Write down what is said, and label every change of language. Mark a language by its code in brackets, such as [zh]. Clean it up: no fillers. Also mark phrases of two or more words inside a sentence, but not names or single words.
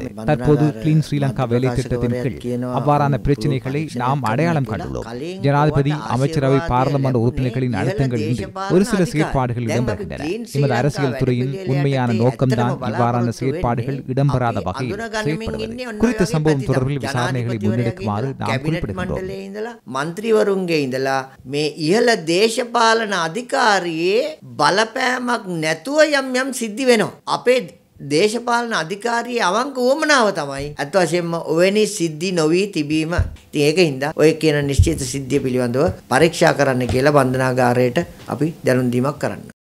[ta] தற்போது கிளீன் ஸ்ரீலங்கா வேலை திட்டத்தின் கீழ் அவ்வாறான பிரச்சனைகளை நாம் அடையாளம் கண்டுள்ளோம். ஜனாதிபதி அமைச்சரவை பாராளுமன்ற உறுப்பினர்களின் அழுத்தங்கள் இன்றி ஒரு சில செயற்பாடுகள் இடம்பெறுகின்றன. எமது அரசியல் துறையின் உண்மையான நோக்கம்தான் இவ்வாறான செயற்பாடுகள் இடம்பெறாத வகையில் செயற்படுவது. குறித்த சம்பவம் தொடர்பில் விசாரணைகளை முன்னெடுக்குமாறு நாம் குறிப்பிடுகின்றோம். [si] මන්ත්‍රීවරුන්ගේ ඉඳලා මේ ඉහළ දේශපාලන අධිකාරියේ බලපෑමක් නැතුව යම් සිද්ධි වෙනවා. අපේ දේශපාලන අධිකාරියේ අවංක උවමනාව තමයි අත් වශයෙන්ම ඔවැනි සිද්ධි නොවි තිබීම. ඉතින් ඒකින්ද ඔය කියන නිශ්චිත සිද්ධිය පිළිබඳව පරීක්ෂා කරන්න කියලා බන්ධනාගාරයට අපි දැනුම් දීමක් කරන්න.